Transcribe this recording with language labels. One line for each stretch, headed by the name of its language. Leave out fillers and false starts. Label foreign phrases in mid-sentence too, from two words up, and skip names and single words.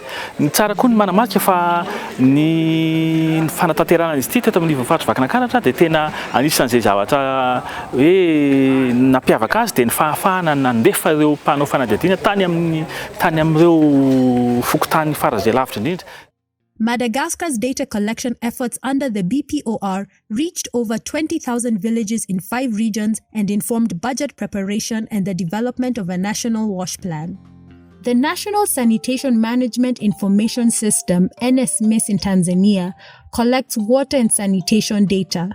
Malagasy: Ny tsara koa ny manamarika fa ny fanatanterahana izy ity teto amin'ny faritra Vakinankaratra dia tena anisan'izay zavatra hoe nampiavaka azy dia ny fahafahana nandefa ireo mpanao fanadihadiana tany amin'ireo fokotany faran'izay lavitra indrindra.
English: Madagascar's data collection efforts under the BPOR reached over 20,000 villages in 5 regions and informed budget preparation and the development of a national wash plan. The National Sanitation Management Information System, NSMIS in Tanzania, collects water and sanitation data.